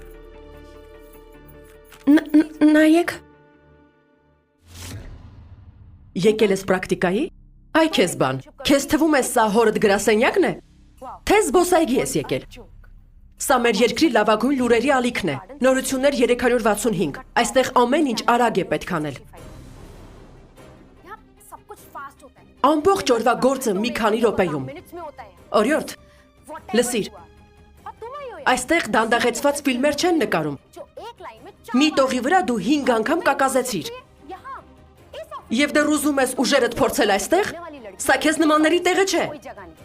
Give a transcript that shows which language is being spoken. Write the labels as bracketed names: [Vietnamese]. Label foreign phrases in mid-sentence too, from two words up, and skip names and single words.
[Armenian] Նայեք։ Եկել ես պրակտիկայի։ Այ քեզ բան։ Քեզ թվում է սա հորդ գրասենյակն է։ Թե զբոսայգի ես եկել։ Սա մեր երկրի լավագույն լուրերի ալիքն է։ Նորություններ 365։ Այստեղ ամեն ինչ արագ է պետք անել։ [Hindi] यहाँ सब कुछ फास्ट होता है [Armenian] Ամբողջ օրվա գործը մի քանի րոպեում։ [Hindi] मिनट्स में होता है [Armenian] Օրիորդ, լսիր, [Hindi] और तुम ही हो [Armenian] այստեղ դանդաղեցված ֆիլմեր չեն նկարում։ [Hindi] जो एक लाइन में [Armenian] Մի տողի վրա դու 5 անգամ կակազեցիր։ [Hindi] यहाँ इस ऑफिस [Armenian] Եվ դեռ ուզում ես ուժերդ փորձել այստեղ։ Սա քեզ նմանների տեղը չէ։ [Hindi] कोई जगह नहीं